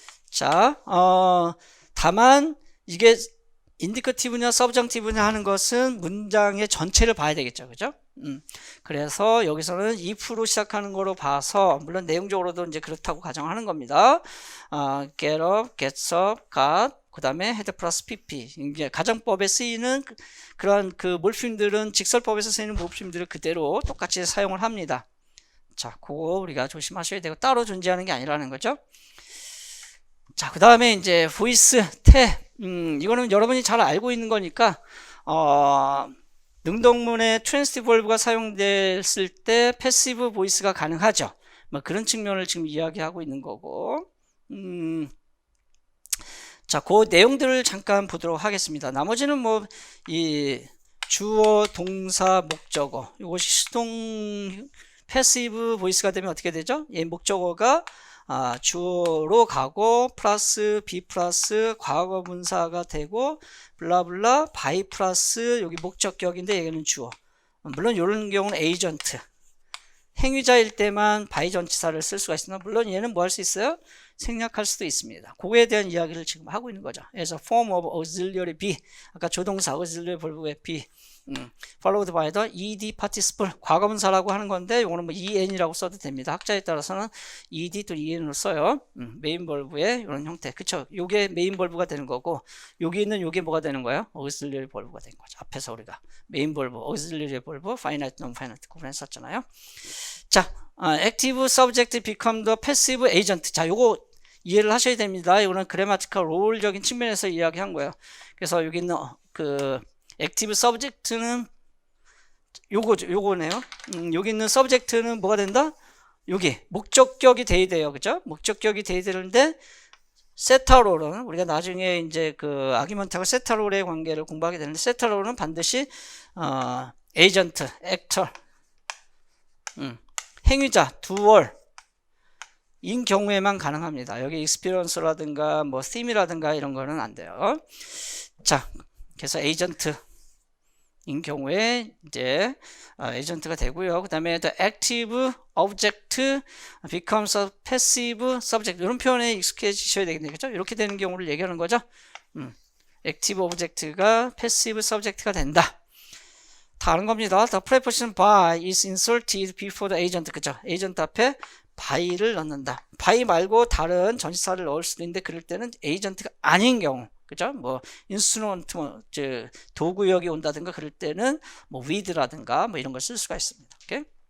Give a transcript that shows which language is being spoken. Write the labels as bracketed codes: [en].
[ko] 자, 다만 이게 인디커티브냐 서브정티브냐 하는 것은 문장의 전체를 봐야 되겠죠. 그죠? 그래서 여기서는 if로 시작하는 거로 봐서, 물론 내용적으로도 이제 그렇다고 가정하는 겁니다. get up, gets up, got, 그 다음에 head 플러스 pp. 이제 가정법에 쓰이는 그러한 그 몰핌들은, 직설법에서 쓰이는 몰핌들을 그대로 똑같이 사용을 합니다. 자, 그거 우리가 조심하셔야 되고, 따로 존재하는 게 아니라는 거죠. 자, 그 다음에 이제 voice, 태. 이거는 여러분이 잘 알고 있는 거니까, 능동문에 transitive verb가 사용됐을 때 passive voice가 가능하죠. 뭐 그런 측면을 지금 이야기하고 있는 거고. 자, 그 내용들을 잠깐 보도록 하겠습니다. 나머지는 뭐, 이 주어, 동사, 목적어. 이것이 수동, 패시브 보이스가 되면 어떻게 되죠? 이 목적어가 주어로 가고, 플러스, be 플러스, 과거 분사가 되고, 블라블라, by 플러스, 여기 목적격인데 얘는 주어. 물론 이런 경우는 에이전트. 행위자일 때만 by 전치사를 쓸 수가 있으나, 물론 얘는 뭐 할 수 있어요? 생략할 수도 있습니다. 그거에 대한 이야기를 지금 하고 있는 거죠. 그래서 form of auxiliary be, 아까 조동사 auxiliary verb의 be, [en] followed by the ed participle, [ko] 과거분사라고 하는 건데, 이거는 뭐 en이라고 써도 됩니다. 학자에 따라서는 ed 또 en으로 써요. 메인 벌브의 이런 형태. 그쵸? 요게 메인 벌브가 되는 거고, 여기 있는 요게 뭐가 되는 거예요? auxiliary 벌브가 되는 거죠. 앞에서 우리가 메인 벌브, auxiliary 벌브, finite, non-finite 구분했었잖아요. [en] 자, active subject become the passive agent. [ko] 자, 요거 이해를 하셔야 됩니다. 이거는 grammatical role적인 측면에서 이야기한 거예요. 그래서 여기 있는 그 active subject는 요거네요. 여기 있는 subject는 뭐가 된다? 여기 목적격이 돼야 돼요. 그죠? 목적격이 돼야 되는데 세타롤은 우리가 나중에 이제 그 아규먼트하고 세타롤의 관계를 공부하게 되는데 세타롤은 반드시 에이전트, 액터, 행위자, 두얼 인 경우에만 가능합니다. 여기 experience라든가 뭐 theme이라든가 이런 거는 안 돼요. 자, 그래서 에이전트 인 경우에 이제 에이전트가 되고요. [en] 그 다음에 the active object becomes a passive subject [ko] 이런 표현에 익숙해지셔야 되겠네요. 그렇죠? 이렇게 되는 경우를 얘기하는 거죠. active object가 passive subject가 된다. 다 아는 겁니다. [en] The preposition by is inserted before the agent. [ko] 그죠? 에이전트 앞에 by를 넣는다. by 말고 다른 전치사를 넣을 수도 있는데 그럴 때는 에이전트가 아닌 경우. 그죠? 뭐 인스트루먼트 도구역이 온다든가 그럴 때는 뭐 with라든가 뭐 이런 걸 쓸 수가 있습니다. 오케이?